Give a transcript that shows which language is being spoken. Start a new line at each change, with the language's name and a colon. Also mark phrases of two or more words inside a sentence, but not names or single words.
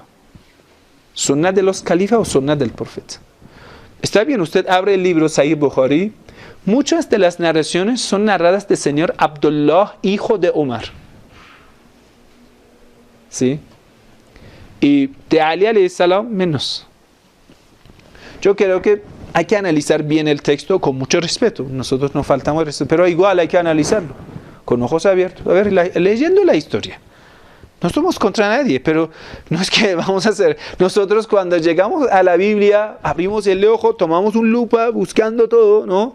Spanish: ¿Sunnah de los califas o sunnah del profeta? Está bien, usted abre el libro Sahih Bukhari, muchas de las narraciones son narradas del señor Abdullah, hijo de Omar. ¿Sí? Y de Ali
Arabic: عليه السلام
Spanish: menos. Yo creo que hay que analizar bien el texto con mucho respeto. Nosotros no faltamos respeto, pero igual hay que analizarlo con ojos abiertos. A ver, leyendo la historia. No somos contra nadie, pero no es que vamos a hacer. Nosotros cuando llegamos a la Biblia, abrimos el ojo, tomamos un lupa, buscando todo, ¿no?